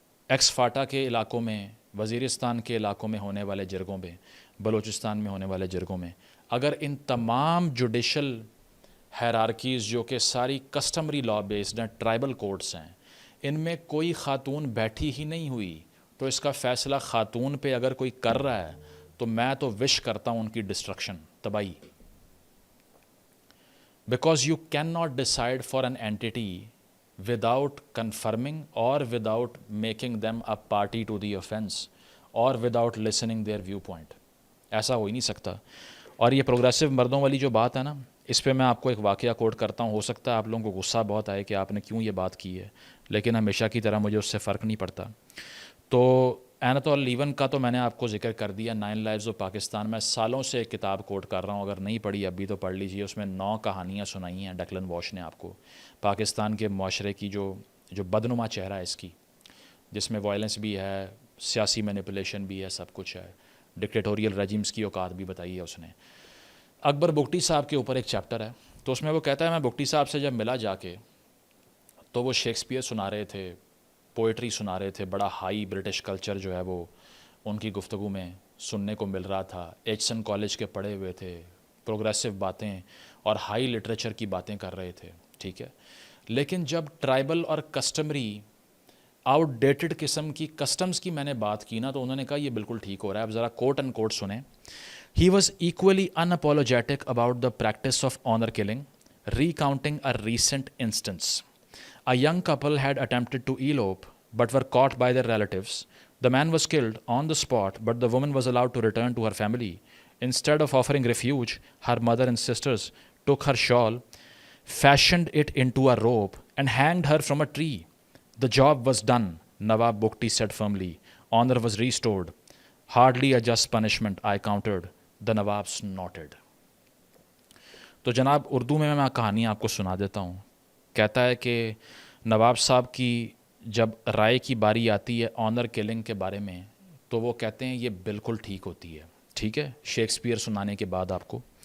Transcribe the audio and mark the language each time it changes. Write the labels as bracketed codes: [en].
[ur] X FATA کے علاقوں میں، وزیرستان کے علاقوں میں ہونے والے جرگوں میں، بلوچستان میں ہونے والے جرگوں میں، اگر ان تمام جوڈیشل ہیرارکیز جو کہ ساری کسٹمری لا بیسڈ ہیں، ٹرائبل کورٹس ہیں، ان میں کوئی خاتون بیٹھی ہی نہیں ہوئی تو اس کا فیصلہ خاتون پہ اگر کوئی کر رہا ہے تو میں تو وش کرتا ہوں ان کی ڈسٹرکشن، تباہی. [en] Because you can not decide for an entity without confirming or without making them a party to the offense or without listening their viewpoint. [ur] ایسا ہو ہی نہیں سکتا. اور یہ پروگریسو مردوں والی جو بات ہے نا, اس پہ میں آپ کو ایک واقعہ کوٹ کرتا ہوں. ہو سکتا ہے آپ لوگوں کو غصہ بہت آئے کہ آپ نے کیوں یہ بات کی ہے, لیکن ہمیشہ کی طرح مجھے اس سے فرق نہیں پڑتا. تو ایناتول لیون کا تو میں نے آپ کو ذکر کر دیا, 9 لائفز آف پاکستان. میں سالوں سے ایک کتاب کوٹ کر رہا ہوں, اگر نہیں پڑھی ابھی تو پڑھ لیجیے. اس میں 9 کہانیاں سنائی ہیں ڈکلن واش نے آپ کو, پاکستان کے معاشرے کی جو بدنما چہرہ ہے اس کی, جس میں وائلنس بھی ہے, سیاسی مینیپولیشن بھی ہے, سب کچھ ہے. ڈکٹیٹوریل رجیمز کی اوقات بھی بتائی ہے اس نے. اکبر بگٹی صاحب کے اوپر ایک چیپٹر ہے, تو اس میں وہ کہتا ہے میں بگٹی صاحب سے جب ملا جا کے, تو وہ شیکسپیئر سنا رہے تھے, پوئٹری سنا رہے تھے. بڑا ہائی برٹش کلچر جو ہے وہ ان کی گفتگو میں سننے کو مل رہا تھا. ایچسن کالج کے پڑھے ہوئے تھے, پروگریسو باتیں اور ہائی لٹریچر کی باتیں کر رہے تھے, ٹھیک ہے. لیکن جب ٹرائبل اور کسٹمری آؤٹ ڈیٹڈ قسم کی کسٹمز کی میں نے بات کی نا, تو انہوں نے کہا یہ بالکل ٹھیک ہو رہا ہے. اب ذرا کوٹ اینڈ کوٹ سنیں. [en] He was equally unapologetic about the practice of honor killing, recounting a recent instance. A young couple had attempted to elope but were caught by their relatives. The man was killed on the spot, but the woman was allowed to return to her family. Instead of offering refuge, her mother and sisters took her shawl, fashioned it into a rope, and hanged her from a tree. The job was done, Nawab Bugti said firmly. Honor was restored. Hardly a just punishment, I countered. The Nawab snorted. [ur] تو جناب اردو میں کہانی آپ کو سنا دیتا ہوں. کہتا ہے کہ نواب صاحب کی جب رائے کی باری آتی ہے آنر کلنگ کے بارے میں, تو وہ کہتے ہیں یہ بالکل ٹھیک ہوتی ہے, ٹھیک ہے, شیکسپیئر سنانے کے بعد آپ کو.